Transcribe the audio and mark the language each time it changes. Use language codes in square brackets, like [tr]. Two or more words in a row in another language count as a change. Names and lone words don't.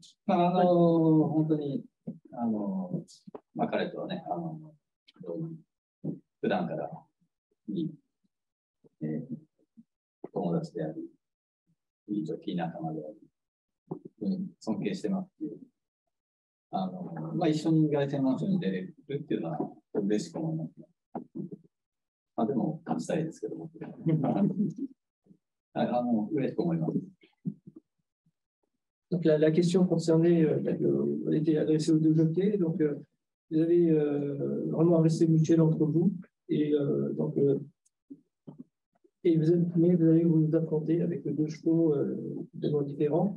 [ja] 本当に、彼とはね、普段からいい、友達であり、いいジョッキー仲間であり、尊敬してますっていう。一緒に凱旋マンションに出れるっていうのは嬉しく思います。でも、勝ちたいですけども。嬉しく思います。 [fr] Donc la question concernait, était adressée aux deux jockeys. Donc vous avez vraiment un respect mutuel entre vous et mais vous allez vous affronter avec deux chevaux totalement différents.